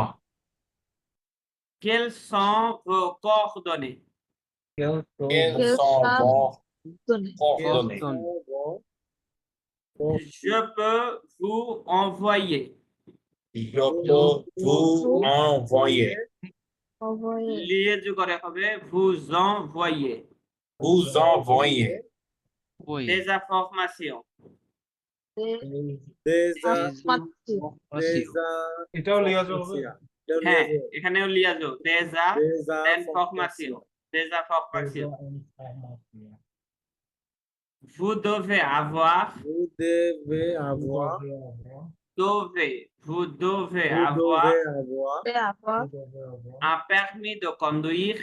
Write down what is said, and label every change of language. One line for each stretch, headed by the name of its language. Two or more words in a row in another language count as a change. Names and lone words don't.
French: quelles sont vos coordonnées Quels sont vos coordonnées? je peux vous envoyer Je peux vous envoyer. Envoyer.
Bangla: লিয়েজু করে হবে
French: vous envoyer Vous envoyer des informations
Bangla: এটাও লিয়া যাবে হ্যাঁ এখানেও
French: লিয়াজো des informations des informations vous devez avoir Vous devez avoir, vous devez vous avoir devez avoir un permis de conduire